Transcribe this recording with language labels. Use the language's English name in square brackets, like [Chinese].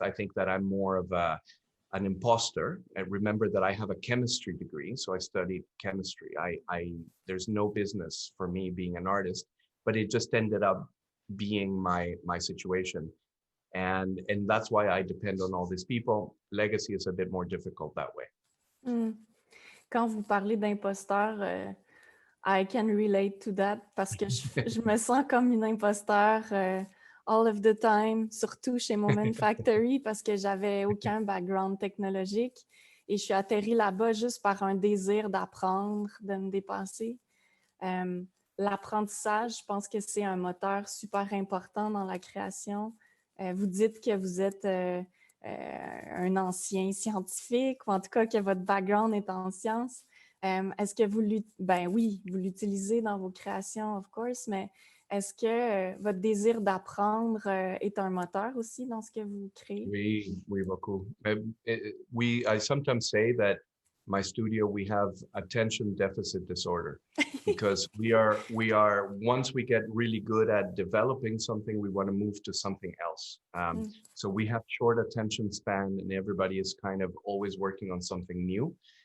[English] I think that I'm more of an imposter. And remember that I have a chemistry degree, so I studied chemistry. There's no business for me being an artist, but it just ended up being my situation. And that's why I depend on all these people. Legacy is a bit more difficult that way. [French] Quand vous parlez d'imposteur, [English] I can relate to that [French] parce que je me sens comme une imposteur [English] all of the time, [French] surtout chez Moment Factory parce que j'avais aucun background technologique et je suis atterrie là-bas juste par un désir d'apprendre, de me dépasser. L'apprentissage, je pense que c'est un moteur super important dans la création. Vous dites que vous êtes un ancien scientifique ou en tout cas que votre background est en sciences. Est-ce que vous l'utilisez dans vos créations, [English] of course, [French] mais est-ce que votre désir d'apprendre est un moteur aussi dans ce que vous créez? Oui, beaucoup. [English] I sometimes say that my studio, we have attention deficit disorder because we are once we get really good at developing something, we want to move to something else. So we have short attention span and everybody is kind of always working on something new.